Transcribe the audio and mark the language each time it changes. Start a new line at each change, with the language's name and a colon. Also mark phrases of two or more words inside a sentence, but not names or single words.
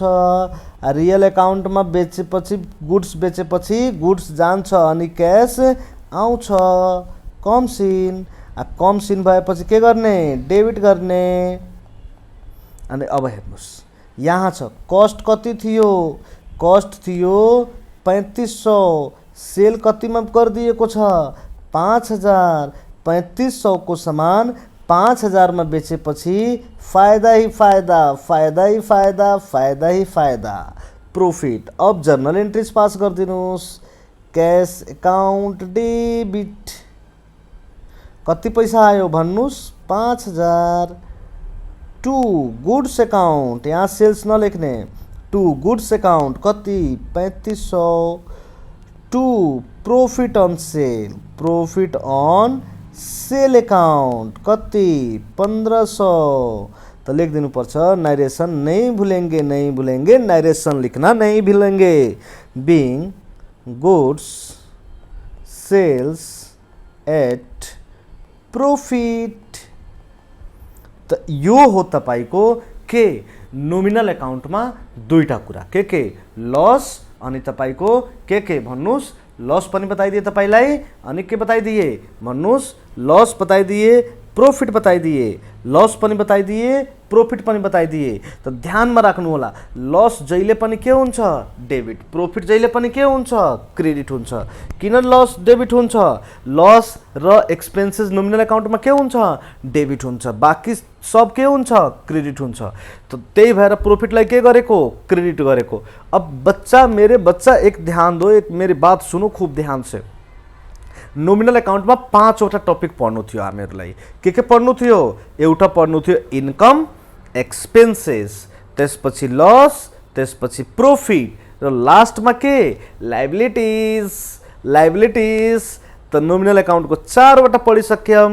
Nepali: रियल एकाउन्टमा बेचेपछि गुड्स बेचेपछि गुड्स जान्छ अनि क्याश आउँछ कम सिन। कम सिन भएपछि के गर्ने डेबिट गर्ने। अनि अब हेर्नुस् यहाँ छ कस्ट कति थियो, कस्ट थियो 3500, सेल कतिमा गरिदिएको छ 5000।
Hindi: 3500 को सामान 5000 में बेचेपछि फायदा ही फायदा, फायदा ही फायदा, फायदा ही फायदा, प्रॉफिट।
Nepali: अब
English: journal entries pass
Nepali: कर दिनुस्।
English: cash account debit
Nepali: कति पैसा आयो भन्नुस् 5000।
English: to goods account
Nepali: यहाँ सेल्स नलेख्ने,
English: to goods account
Nepali: कति 3500।
English: to profit on sale, profit on sale account कति 1500।
Hindi: तो लिख
Nepali: दिनु पर्छ
Hindi: नरेशन नहीं भूलेंगे, नहीं भूलेंगे, नरेशन लिखना नहीं भूलेंगे।
English: being goods sales at profit.
Nepali: तो यो हो तपाईको के नोमिनल अकाउन्टमा दुईटा कुरा के लस अनि तपाईको के भन्नुस्। लस पनि बताइदिए तपाईलाई अनि के बताइदिए भन्नुस्। लस बताइदिए, प्रॉफिट बताइदिए, लस पनि बताइदिए, प्रॉफिट पनि बताइदिए। त ध्यानमा राख्नु होला लस जहिले पनि के हुन्छ डेबिट, प्रॉफिट जहिले पनि के हुन्छ क्रेडिट हुन्छ। किन लस डेबिट हुन्छ? लस र एक्सपेन्सेस नोमिनल अकाउन्टमा के हुन्छ डेबिट हुन्छ, बाँकी सब के हुन्छ क्रेडिट हुन्छ। तो त्यही भएर प्रॉफिटलाई के गरेको क्रेडिट गरेको।
Hindi: अब बच्चा मेरे बच्चा एक ध्यान दो, एक मेरी बात सुनो खूब ध्यान से।
Nepali: नोमिनल अकाउन्टमा 5 वटा टपिक पढ्नु थियो हामीहरुलाई। के पढ्नु थियो? एउटा पढ्नु थियो इन्कम, एक्सपेन्सेस, त्यसपछि लस, त्यसपछि प्रॉफिट र लास्टमा के लायबिलिटीज। लायबिलिटीज त नोमिनल अकाउन्टको 4 वटा पढिसक्यौं।